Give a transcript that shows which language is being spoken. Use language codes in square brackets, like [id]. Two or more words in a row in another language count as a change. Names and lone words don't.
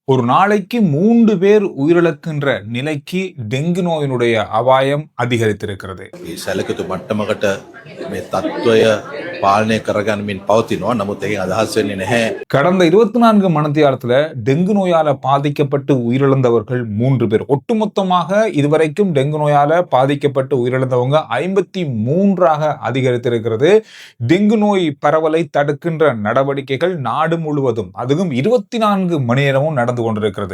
[ta] ஒரு நாளைக்கு 3 பேர் உயிரிழக்கின்ற நிலைக்கு டெங்கு நோயினுடைய அபாயம் அதிகரித்திருக்கிறது. [si] සැලකතු මට්ටමකට මේ තත්ත්වය පාලනය කරගන්නමින් පවතිනවා. නමුත් එහි අදහස් වෙන්නේ නැහැ. [ta] கடந்த 24 மணித்தியாலத்துல டெங்கு நோயால பாதிக்கப்பட்டு உயிரிழந்தவர்கள் 3 பேர். ஒட்டுமொத்தமாக இதுவரைக்கும் டெங்கு நோயால பாதிக்கப்பட்டு உயிரிழந்தவங்க 53ஆக அதிகரித்திருக்கிறது. டெங்கு நோய் பரவலை தடுக்கின்ற நடவடிக்கைகள் நாடு முழுவதும், அதுவும் 24 மணி நேரமும் நடந்து கொண்டிருக்கிறது.